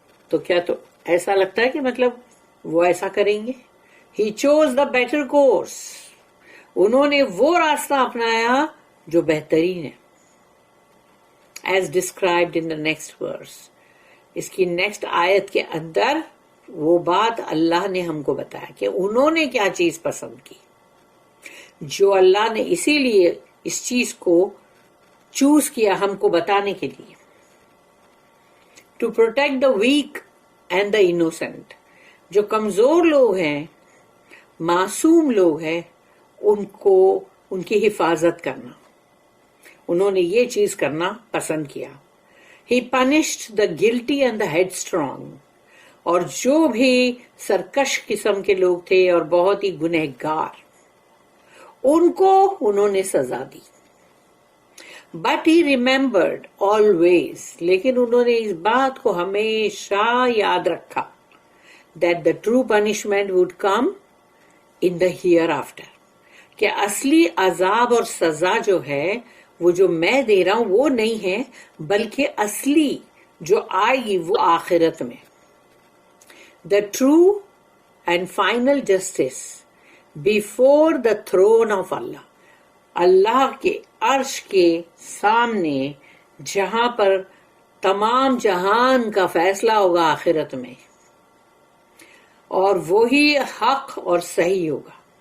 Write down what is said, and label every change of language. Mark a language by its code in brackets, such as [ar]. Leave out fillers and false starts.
[ur] تو کیا تو ایسا لگتا ہے کہ مطلب وہ ایسا کریں گے؟ [en] He chose the better course. [ur] انہوں نے وہ راستہ اپنایا جو بہترین ہے. [en] As described in the next verse. [ur] اس کی نیکسٹ آیت کے اندر وہ بات اللہ نے ہم کو بتایا کہ انہوں نے کیا چیز پسند کی، جو اللہ نے اسی لیے اس چیز کو چوز کیا ہم کو بتانے کے لیے. [en] To protect the weak and the innocent. [ur] جو کمزور لوگ ہیں، معصوم لوگ ہیں، ان کو ان کی حفاظت کرنا، انہوں نے یہ چیز کرنا پسند کیا. [en] He punished the guilty and the headstrong. [ur] اور جو بھی سرکش قسم کے لوگ تھے اور بہت ہی گنہگار، ان کو انہوں نے سزا دی. [en] But he remembered always. [ur] لیکن انہوں نے اس بات کو ہمیشہ یاد رکھا [en] that the true punishment would come in the hereafter. [ur] کہ اصلی عذاب اور سزا جو ہے وہ جو میں دے رہا ہوں وہ نہیں ہے، بلکہ اصلی جو آئے گی وہ آخرت میں. [en] The true and final justice before the throne of Allah. [ur] اللہ کے عرش کے سامنے جہاں پر تمام جہان کا فیصلہ ہوگا آخرت میں، اور وہی حق اور صحیح ہوگا.